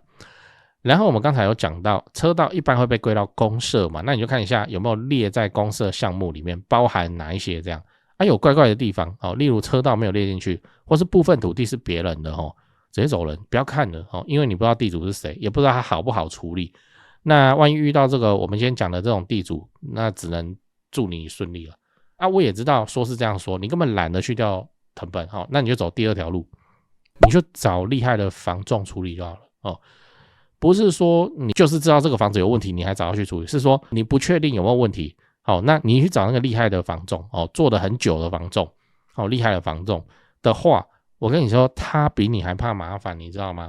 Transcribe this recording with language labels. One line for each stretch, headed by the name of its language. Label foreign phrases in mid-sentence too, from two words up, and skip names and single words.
Chinese: 然後我們剛才有講到車道一般會被歸到公設嘛，那你就看一下有沒有列在公設項目裡面，包含哪一些這樣有怪怪的地方例如車道沒有列進去，或是部分土地是別人的直接走人，不要看了因為你不知道地主是誰，也不知道他好不好處理。那萬一遇到这個我們今天講的這種地主，那只能祝你順利了我也知道說是這樣說，你根本懶得去調謄本那你就走第2條路，你就找厲害的房仲處理就好了不是說你就是知道這個房子有問題你還找他去處理，是說你不確定有沒有問題那你去找那個厲害的房仲做了很久的房仲厲害的房仲的話，我跟你說他比你還怕麻煩，你知道嗎？